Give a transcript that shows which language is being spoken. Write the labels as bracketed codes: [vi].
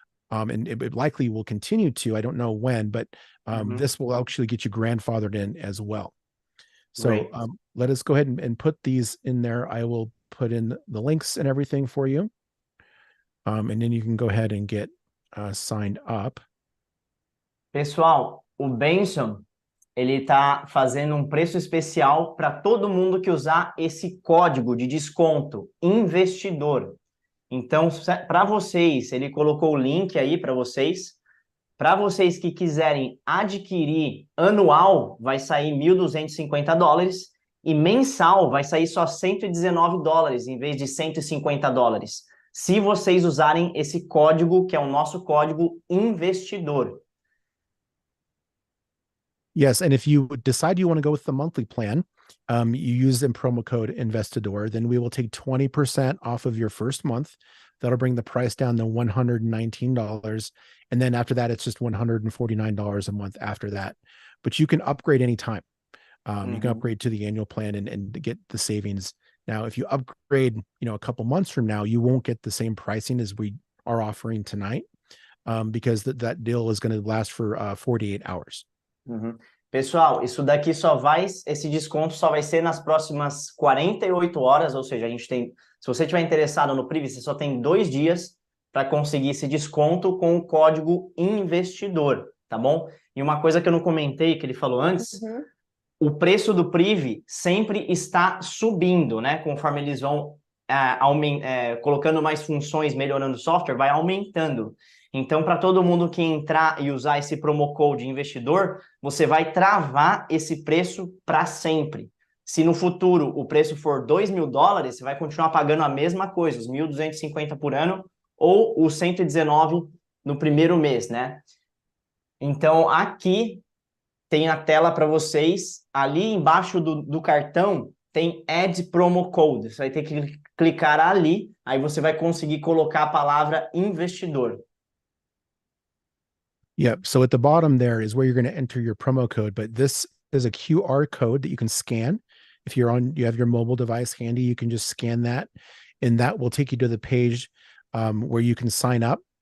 [en] And it likely will continue to, I don't know when, but this will actually get you grandfathered in as well. So let us go ahead and put these in there. I will put in the links and everything for you. And then you can go ahead and get signed up. [pt] Pessoal, o Benson, ele tá fazendo um preço especial para todo mundo que usar esse código de desconto, investidor. Então, para vocês, ele colocou o link aí para vocês. Para vocês que quiserem adquirir anual, vai sair $1.250. E mensal vai sair só $119 em vez de $150. Se vocês usarem esse código, que é o nosso código investidor. [en] Yes, and if you decide you want to go with the monthly plan, you use the promo code Investidor, then we will take 20% off of your first month. That'll bring the price down to $119. And then after that, it's just $149 a month after that. But you can upgrade anytime. You can upgrade to the annual plan and get the savings. Now, if you upgrade, a couple months from now, you won't get the same pricing as we are offering tonight, because that deal is going to last for 48 hours. [pt] Pessoal, esse desconto só vai ser nas próximas 48 horas, ou seja, se você estiver interessado no Privy, você só tem 2 dias para conseguir esse desconto com o código investidor, tá bom? E uma coisa que eu não comentei, que ele falou antes, o preço do Privy sempre está subindo, né? Conforme eles vão colocando mais funções, melhorando o software, vai aumentando. Então, para todo mundo que entrar e usar esse promo code investidor, você vai travar esse preço para sempre. Se no futuro o preço for $2.000, você vai continuar pagando a mesma coisa, os 1.250 por ano ou os 119 no primeiro mês, né? Então, aqui tem a tela para vocês. Ali embaixo do cartão tem Add Promo Code. Você vai ter que clicar ali, aí você vai conseguir colocar a palavra investidor. [en] Yep. So at the bottom there is where you're going to enter your promo code, but this is a QR code that you can scan. If you have your mobile device handy, you can just scan that, and that will take you to the page where you can sign up.